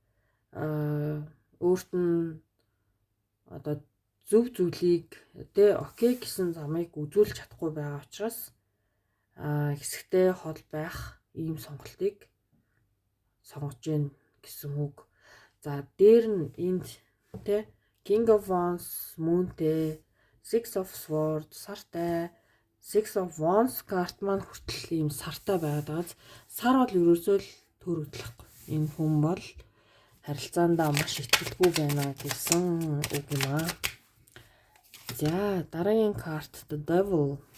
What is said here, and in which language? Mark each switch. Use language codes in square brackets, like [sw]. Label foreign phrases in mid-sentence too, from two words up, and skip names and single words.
[mn] Өөрт нь одоо зөв зүйлийг тэ окей гэсэн замыг үзүүлж чадахгүй байгаа учраас хэсэгтэй хол байх ийм сонголтыг сонгож гин гэсэн үг. За дээр нь энд тэ King of Wands, Moonтэй, Six of Swords, сартай, Six of Wands карт маань хүртэл ийм сартай байгаад байгаа. Сар бол ерөөсөө л төр хөдлөхгүй. Энэ хүн бол харилцаандаа маш итгэлгүй байна гэсэн үг юм аа. За дараагийн карт The Devil.